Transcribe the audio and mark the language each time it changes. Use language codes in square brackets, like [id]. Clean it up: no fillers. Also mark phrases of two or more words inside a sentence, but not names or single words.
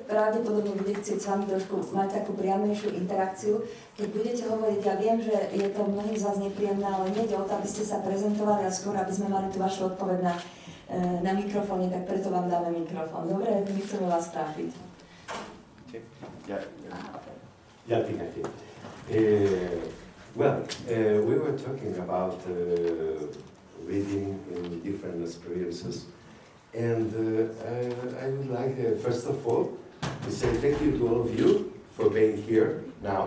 [sk] pravdepodobne bude chcieť s vami trošku mať takú priamejšiu interakciu. Keď budete hovoriť, ja viem, že je to mnohým z vás nepríjemné, ale nejde o to, aby ste sa prezentovali a skôr, aby sme mali tú vašu odpoveď na mikrofóne, tak preto vám dáme mikrofón. Dobre, my chceme vás trápiť. [en] Yeah, I think. We were talking about reading in different experiences, and I would like, first of all, to say thank you to all of you for being here now.